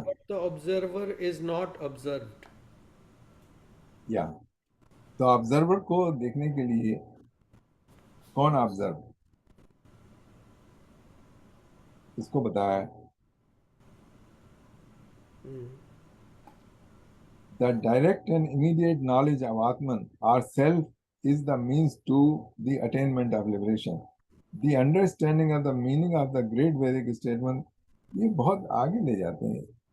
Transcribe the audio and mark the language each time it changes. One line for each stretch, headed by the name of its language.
English: But the observer is not observed.
Hindi: या तो observer को देखने के लिए कौन ऑब्जर्व, इसको बताया.
English: The direct and immediate knowledge of Atman, our self, is the means to the attainment of liberation. The understanding of the meaning of the great Vedic statement,
Hindi: ये बहुत आगे ले जाते हैं.